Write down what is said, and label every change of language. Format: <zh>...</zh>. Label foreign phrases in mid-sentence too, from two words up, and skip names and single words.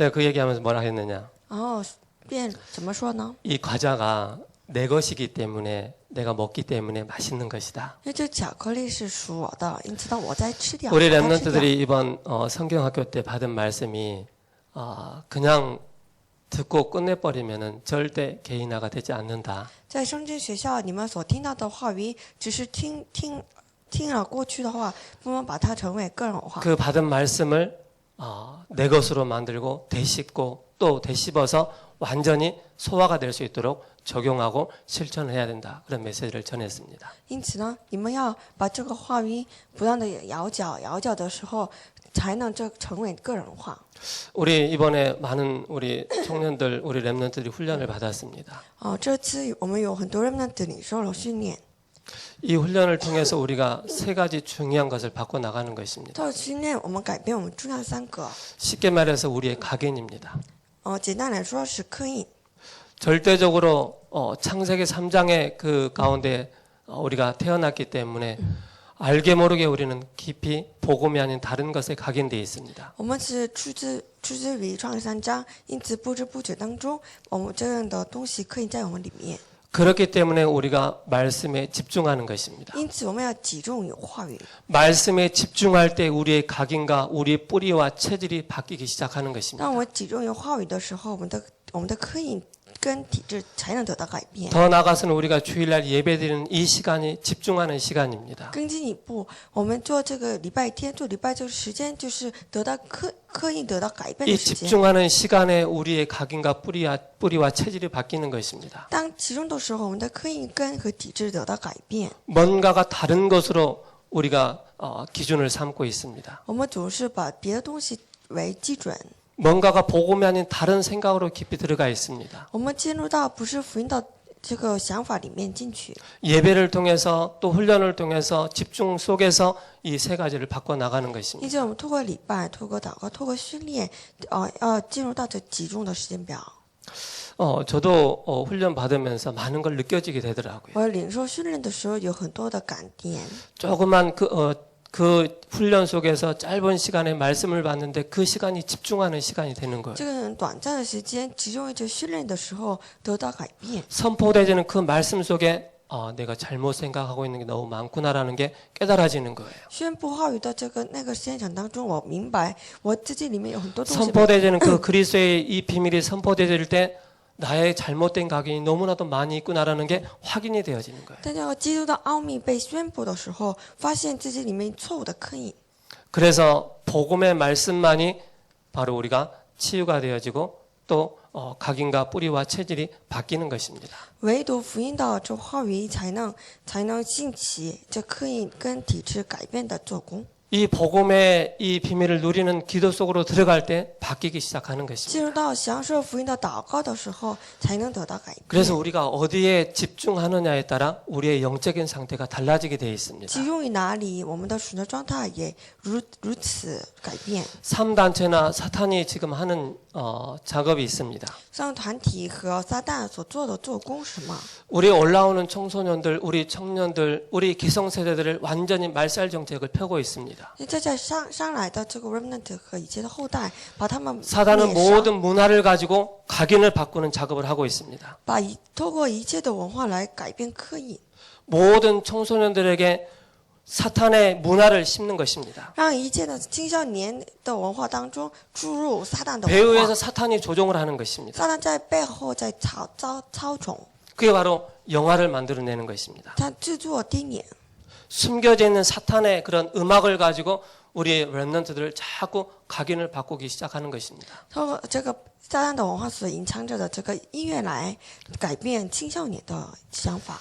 <ko>제가 그 얘기하면서 뭐라 했느냐?</ko> <zh>然后便怎么说呢？</zh> <ko>이 과자가 내 것이기 때문에 내가 먹기 때문에 맛있는 것이다.</ko> <zh>因为这巧克力是属我的，因此当我在吃掉，</zh> <ko>우리</ko> <zh>把它吃掉。</zh> <ko>랩런트들이 이번 성경학교 때 받은 말씀이 그냥 듣고 끝내버리면은 절대 개인화가 되지 않는다.</ko> <zh>在圣经学校，你们所听到的话语，只是听了过去的话，不能把它成为个人化。</zh> <ko>그 받은 말씀을 내 것으로 만들고 되씹고 또 되씹어서 완전히 소화가 될 수 있도록 적용하고 실천을 해야 된다. 그런 메시지를 전했습니다.</ko> <zh>因此呢，你们要把这个话语不断的摇搅的时候，才能这成为个人化。</zh> <ko>우리 이번에 많은 우리 청년들, 우리 랩런트들이 훈련을 받았습니다.</ko> <zh>这次我们有很多人呢领受了训练，</zh> <ko>이 훈련을 통해서 우리가 세 가지 중요한 것을 바꿔 나가는 것입니다.</ko> <zh>到训练我们改变我们重要3个。</zh> <ko>쉽게 말해서 우리의 각인입니다.</ko> <zh>简单来说是刻印。</zh> <ko>절대적으로 창세기 3장의 그 가운데 우리가 태어났기 때문에 알게 모르게 우리는 깊이 복음이 아닌 다른 것에 각인되어 있습니다.</ko> <zh>我们是出自于创世3章，因此不知不觉当中，我们这样的东西刻印在我们里面。</zh> <ko>그렇기 때문에 우리가 말씀에 집중하는 것입니다.</ko> <zh>因此我们要集中于话语。</zh> <ko>말씀에 집중할 때 우리의 각인과 우리의 뿌리와 체질이 바뀌기 시작하는 것입니다.</ko> <zh>当我们集中于话语的时候，我们的刻印跟体质才能得到改变。</zh> <ko>더 나아가서는 우리가 주일날 예배드리는 이 시간이 집중하는 시간입니다.</ko> <zh>更进一步，我们做这个礼拜天、做礼拜这个时间，就是得到刻印得到改变的</zh> <ko>이</ko> <zh>时间。</zh> <ko>집중하는 시간에 우리의 각인과 뿌리와 체질이 바뀌는 것입니다.</ko> <zh>当集中的时候，我们的刻印根和体质得到改变。</zh> <ko>뭔가가 다른 것으로 우리가 기준을 삼고 있습니다.</ko> <zh>我们总是把别的东西为基准。</zh> <ko>뭔가가 복음이 아닌 다른 생각으로 깊이 들어가 있습니다.</ko> <zh>我们进入到不是福音的这个想法里面进去。</zh> <ko>예배를 통해서 또 훈련을 통해서 집중 속에서 이 세 가지를 바꿔 나가는</ko> <zh>因</zh> <ko>것입니다.</ko> <zh>此，我们透过礼拜、透过祷告、透过训练，要进入到这集中的时间表。</zh> <ko>저도 훈련 받으면서 많은 걸 느껴지게 되더라고요.</ko> <zh>我领受训练的时候有很多的感点。</zh> <ko>조그만 그 훈련 속에서 짧은 시간에 말씀을 받는데 그 시간이 집중하는 시간이 되는 거예요.</ko> <zh>这个很短暂的时间集中于这训练的时候得到改变。</zh> <ko>선포되지는 그 말씀 속에 내가 잘못 생각하고 있는 게 너무 많구나라는 게 깨달아지는 거예요.</ko> <zh>宣布话语的那个现场当中，我明白我自己里面有很多东西。</zh> <ko>선포되지는 그 그리스도의 이 비밀이 선포되질 때 나의 잘못된 각인이 너무나도 많이 있구나라는 게 확인이 되어지는 거예요.</ko> <zh>但是基督的奥秘被宣布的时候，发现自己里面错误的刻印。</zh> <ko>그래서 복음의 말씀만이 바로 우리가 치유가 되어지고 또 각인과 뿌리와 체질이 바뀌는 것입니다.</ko> <zh>唯独福音的这话语才能兴起这刻印跟体质改变的做工。</zh> <ko>이 복음의 이 비밀을 누리는 기도 속으로 들어갈 때 바뀌기 시작하는</ko> <zh>进</zh> <ko>것입니다.</ko> <zh>入到享受福音的祷告的时候，才能得到改变。</zh> <ko>그래서 우리가 어디에 집중하느냐에 따라 우리의 영적인 상태가 달라지게 되어 있습니다.</ko> <zh>集中于哪里，我们的属灵状态也如此改变。</zh> <ko>3단체나 사탄이 지금 하는 작업이 있습니다.</ko> <zh>像团体和撒旦所做的做工是什么？</zh> <ko>우리 올라오는 청소년들, 우리 청년들, 우리 기성세대들을 완전히 말살 정책을 펴고 있습니다.</ko> <zh>在上来的这个 remnant 和以前的后代，把他们</zh> <ko>사단은</ko> <zh>灭杀，</zh> <ko>모든 문화를 가지고 각인을 바꾸는 작업을 하고 있습니다.</ko> <zh>透过一切的文化来改变刻印，</zh> <ko>모든 청소년들에게 사탄의 문화를 심는 것입니다.</ko> <zh>让一切的青少年的文化当中注入撒旦的文</zh> <ko>배후에서</ko> <zh>化。</zh> <ko>사탄이 조종을 하는 것입니다.</ko> <zh>撒旦在背后在操纵，</zh> <ko>그게 바로 영화를 만들어내는 것입니다.</ko> <zh>他制作电影。</zh> <ko>숨겨져 있는 사탄의 그런 음악을 가지고 우리의 렘넌트들을 자꾸 각인을 바꾸기 시작하는 것입니다.</ko> <zh>透过这个撒旦的文化所隐藏着的这个音乐来改变青少年的想法。</zh>